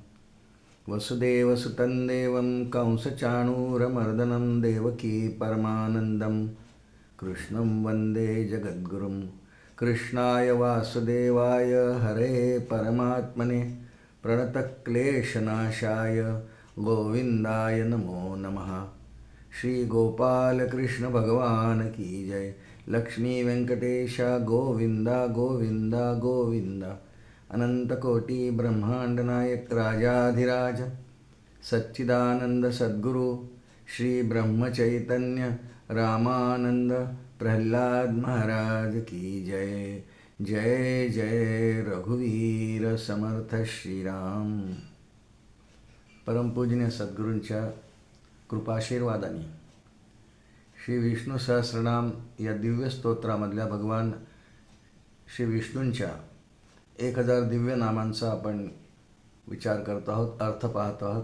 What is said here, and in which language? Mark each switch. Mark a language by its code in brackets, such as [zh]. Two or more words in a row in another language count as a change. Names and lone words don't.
[sa] वसुदेवसुतं देवं कंसचाणूरमर्दनं देवकी परमानन्दं कृष्णं वन्दे जगद्गुरुं। कृष्णाय वासुदेवाय हरे परमात्मने प्रणतक्लेशनाशाय गोविन्दाय नमो नमः। [hi] श्री गोपाल कृष्ण भगवान की जय। लक्ष्मी वेंकटेश गोविंदा गोविंदा गोविंदा। अनंतकोटि ब्रह्मांड नायक राजाधिराज सच्चिदानंद सद्गुरु श्री ब्रह्मचैतन्य रामानंद प्रहलाद महाराज की जय। [mr] जय जय रघुवीर समर्थ श्रीराम। परमपूजनीय सद्गुरूंच्या कृपाशीर्वादाने श्री विष्णू सहस्रनाम या दिव्य स्तोत्रामधल्या भगवान श्री विष्णूंच्या 1000 दिव्य नामांचा आपण विचार करत आहोत, अर्थ पाहत आहोत।